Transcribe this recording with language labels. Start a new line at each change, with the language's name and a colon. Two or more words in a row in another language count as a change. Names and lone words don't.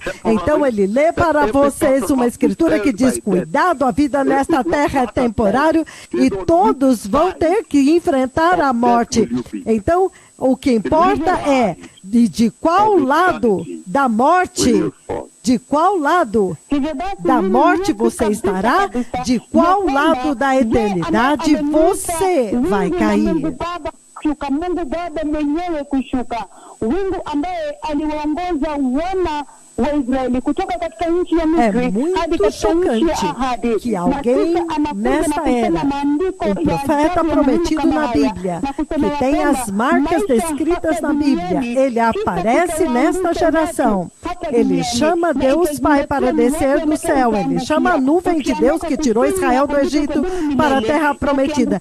Portuguese: Então ele lê para vocês uma escritura que diz: cuidado, a vida nesta terra é temporário e todos vão ter que enfrentar a morte. Então, o que importa é de qual lado da morte, de qual lado da morte você estará, de qual lado da eternidade você vai cair.
Swahili: Mungu Baba mwenyewe kushuka. Mungu ambaye aliwaongoza wana wa Israeli kutoka katika nchi ya Misri hadi katika nchi ya ahadi.
Portuguese: Que alguém nesta era, um profeta prometido na Bíblia, que tem as marcas descritas na Bíblia, ele aparece nesta geração. Ele chama Deus Pai para descer do céu. Ele chama a nuvem de Deus que tirou Israel do Egito para a terra prometida.